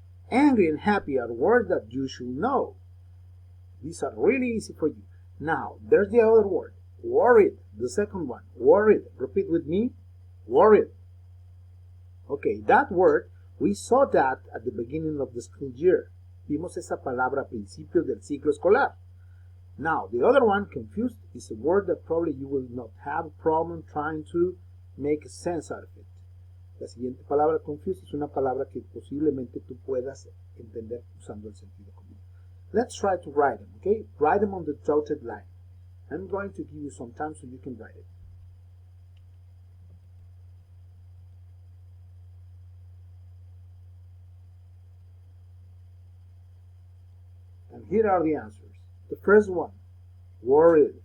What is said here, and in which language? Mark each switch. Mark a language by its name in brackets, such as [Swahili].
[English] Angry and happy are words that you should know. These are really easy for you. Now, there's the other word. Worried, the second one. Worried. Repeat with me. Worried. Okay, that word, we saw that at the beginning of the school year. [Spanish] Vimos esa palabra a principios del ciclo escolar. [English] Now, the other one, confused, is a word that probably you will not have a problem trying to make sense out of it. [Spanish] La siguiente palabra, confused, es una palabra que posiblemente tú puedas entender usando el sentido común. [English] Let's try to write them, okay? Write them on the dotted line. I'm going to give you some time so you can write it. And here are the answers. The first one, worried.